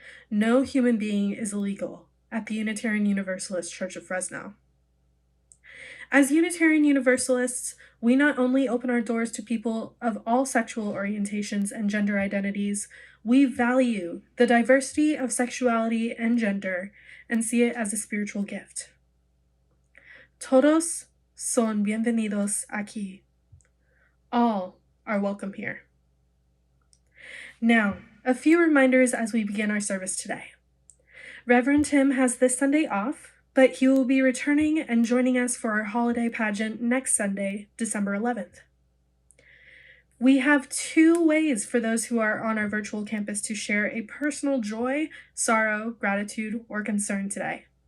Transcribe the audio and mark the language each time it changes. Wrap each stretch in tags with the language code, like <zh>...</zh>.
<en>No human being is illegal at the Unitarian Universalist Church of Fresno. As Unitarian Universalists, we not only open our doors to people of all sexual orientations and gender identities, we value the diversity of sexuality and gender and see it as a spiritual gift.</en> <es>Todos son bienvenidos aquí.</es> <en>All are welcome here. Now, a few reminders as we begin our service today. Reverend Tim has this Sunday off, but he will be returning and joining us for our holiday pageant next Sunday, December 11th. We have two ways for those who are on our virtual campus to share a personal joy, sorrow, gratitude, or concern today.</en>